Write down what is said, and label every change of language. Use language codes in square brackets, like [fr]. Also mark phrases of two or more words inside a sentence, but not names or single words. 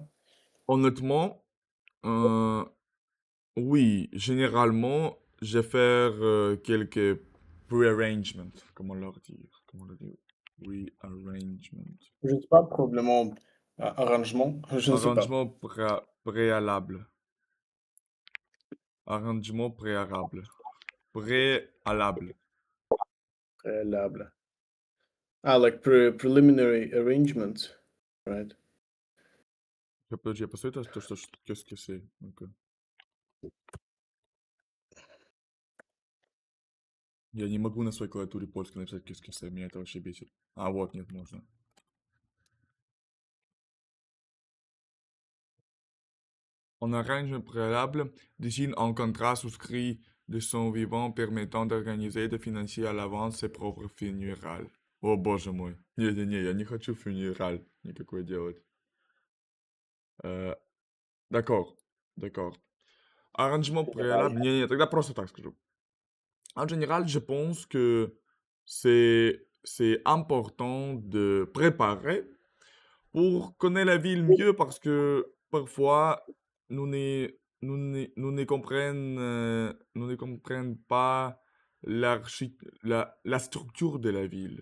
[fr] Honnêtement, euh, oui, généralement, je vais faire quelques pre-arrangements, comment leur dire, rearrangement, Je ne sais pas, probablement arrangement, je ne sais pas. arrangement préalable, arrangement préalable. Préalable. [en] Like preliminary arrangements, right? [ru] Я посмотрю, [fr] qu'est-ce que c'est. Ok. [ru] Я не могу на своей клавиатуре польской написать, [fr] qu'est-ce que c'est, [ru] меня это вообще бесит. А, вот, нет, можно. [fr] On arrange un préalable, désigne un contrat souscrit de son vivant permettant d'organiser et de financer à l'avance ses propres funérailles. [ru] О, боже мой. Не-не-не, я не хочу funérailles никакой делать. Э, [fr] d'accord, d'accord. Arrangement préalable. [ru] Не-не, тогда просто так скажу. [fr] En général, je pense que c'est important de préparer pour connaître la ville mieux parce que parfois nous ne comprenons pas la structure de la ville.